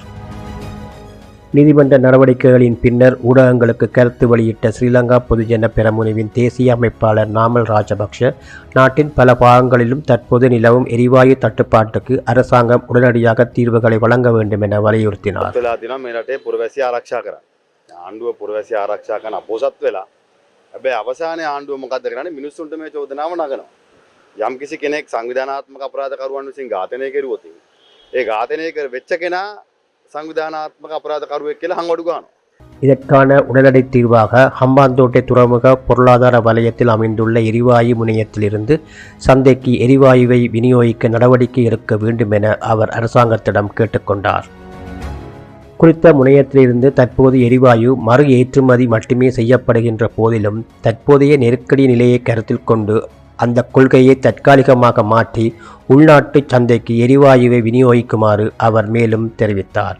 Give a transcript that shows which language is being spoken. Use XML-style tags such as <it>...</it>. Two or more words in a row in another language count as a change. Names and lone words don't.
<ta>நீதிமன்ற நடவடிக்கைகளின் பின்னர் ஊடகங்களுக்கு கருத்து வெளியிட்ட ஸ்ரீலங்கா பொதுஜன பெரமுனவின் தேசிய அமைப்பாளர் நாமல் ராஜபக்ஷ நாட்டின் பல பாகங்களிலும் தற்போது நிலவும் எரிவாயு தட்டுப்பாட்டுக்கு அரசாங்கம் உடனடியாக தீர்வுகளை வழங்க வேண்டும் என வலியுறுத்தினார்.</ta> <si>ආණ්ඩුව පුරවැසි ආරක්ෂා කරන අපොසත් වෙලා හැබැයි අවසානයේ ආණ්ඩුව මොකද්ද කරන්නේ මිනිස්සුන්ට මේ චෝදනාව නගනවා. යම් කිසි කෙනෙක් සංවිධානාත්මක අපරාධකරුවන් විසින් ඝාතනය කෙරුවොත් ඒ ඝාතනය කර වෙච්ච කෙනා සංවිධානාත්මක අපරාධකරුවෙක් කියලා හංවඩු ගන්නවා.</si> <ta>இதற்கான உடனடி தீர்வாக ஹம்பாந்தோட்டை துறைமுக பொருளாதார வலயத்தில் அமைந்துள்ள எரிவாயு முனையத்திலிருந்து சந்தைக்கு எரிவாயுவை விநியோகிக்க நடவடிக்கை எடுக்க வேண்டும் என அவர் அரசாங்கத்திடம் கேட்டுக்கொண்டார். குறித்த முனையத்திலிருந்து தற்போது எரிவாயு மறு ஏற்றுமதி மட்டுமே செய்யப்படுகின்ற போதிலும் தற்போதைய நெருக்கடி நிலையை கருத்தில் கொண்டு அந்த கொள்கையை தற்காலிகமாக மாற்றி உள்நாட்டு சந்தைக்கு எரிவாயுவை விநியோகிக்குமாறு அவர் மேலும் தெரிவித்தார்.</ta>